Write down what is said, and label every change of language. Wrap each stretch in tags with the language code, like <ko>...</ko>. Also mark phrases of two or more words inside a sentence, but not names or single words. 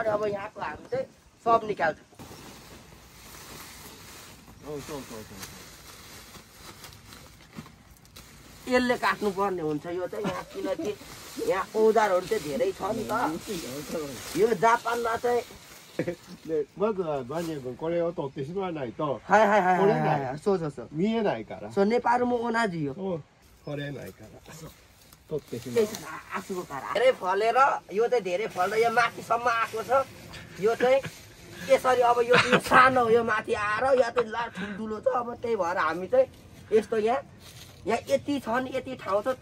<ne>अनि अब यहाँको हामी चाहिँ सब निकाल्छौँ। यसले काट्नु पर्ने हुन्छ यो चाहिँ यहाँ, किनकि यहाँ औजारहरू चाहिँ धेरै छ नि त। यो जापानमा चाहिँ</ne> <ja>まずはバニャ君これを取ってしまわないとそうそうそう。見えないから。そう、ネパールも同じよ。取れないから。取ってしまう。</ja> <ne>आँसुको कारण धेरै फलेर यो चाहिँ धेरै फलेर यो माथिसम्म आएको छ। यो चाहिँ यसरी अब यो चाहिँ सानो हो। यो माथि आएर यहाँ चाहिँ ला ठुल्ठुलो छ। अब त्यही भएर हामी चाहिँ यस्तो यहाँ यति छ नि, यति ठाउँ छ।</ne>